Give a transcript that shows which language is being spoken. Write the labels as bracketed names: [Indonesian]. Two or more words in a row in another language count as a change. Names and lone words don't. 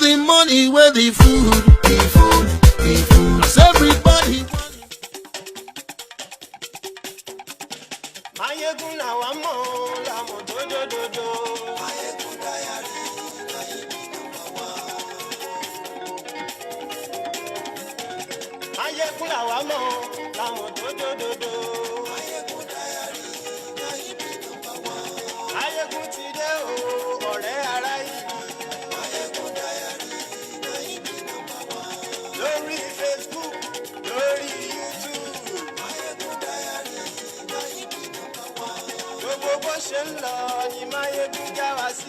[English] the money, where the food, the food, the food. Cause everybody [Yoruba] Mayegun la wa mo, la mo do do do do. Mayegun diary, Mayegun la wa mo, la mo do do do do. Mayegun diary, Mayegun ti dé o, ọ̀rẹ́ ará ìlú. Mayegun diary, lórí Facebook, lórí YouTube. Mayegun diary, gbogbo bó ṣe ń lọ ni Mayegun já wa sí.